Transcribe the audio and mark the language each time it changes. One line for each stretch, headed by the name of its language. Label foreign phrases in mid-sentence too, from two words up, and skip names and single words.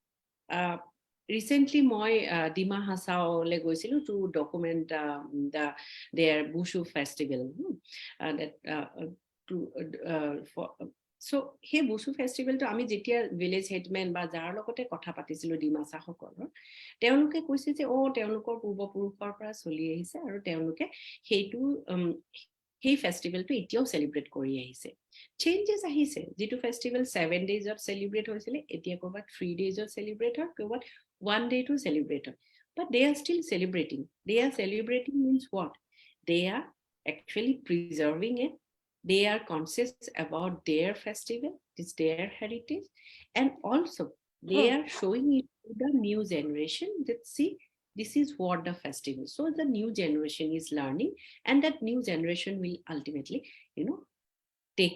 Assamese: recently মই ডিমা হাছাওলে গৈছিলো
English: to document their Bushu festival that to for so
Assamese: সেই বুসু ফেষ্টিভেলটো আমি যেতিয়া
English: village headmen
Assamese: বা যাৰ লগতে কথা পাতিছিলো ডিমাছাসকলৰ তেওঁলোকে কৈছে যে তেওঁলোকৰ পূৰ্বপুৰুষৰ পৰা চলি আহিছে আৰু তেওঁলোকে সেইটো সেই ফেষ্টিভেলটো এতিয়াও সেলিব্ৰেট কৰি আহিছে চেঞ্জেস আহিছে যেটো ফেষ্টিভেল 7 ডেজত সেলিব্ৰেট হৈছিল এতিয়া কৰবাত 3 ডেজত সেলিব্ৰেট হয় কৰবাত
English: 1 day to celebrate but they are still celebrating means what they are actually preserving it they are conscious about their festival it's their heritage and also they are showing it to the new generation that see this is what the festival so the new generation is learning and that new generation will ultimately take